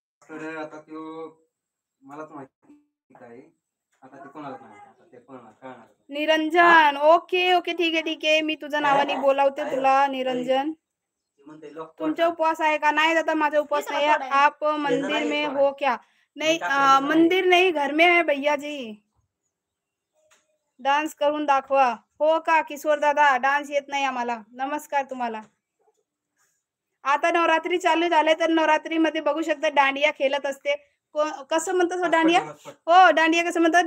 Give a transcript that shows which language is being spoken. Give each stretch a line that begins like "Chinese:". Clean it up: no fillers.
Marathi: आता तो मलाच माहिती काय आता ते कोणाला माहिती आता ते कोणाला. निरंजन ओके ओके ठीक आहे ठीक आहे. मी तुझ्या नावाने बोलावते तुला निरंजन. तुमचा उपवास आहे का? नाही दादा माझा उपवास नाही है.
Hindi: आप मंदिर में हो क्या? नहीं मंदिर नहीं घर में है भैया जी.
Marathi: डान्स करून दाखवा हो का? किशोर दादा डान्स येत नाही आम्हाला. नमस्कार तुम्हाला. आता नवरात्री चालू झाले तर नवरात्रीमध्ये बघू शकता दांडिया खेळत असते. कसं म्हणतात हो दांडिया? हो दांडिया कसं म्हणतात?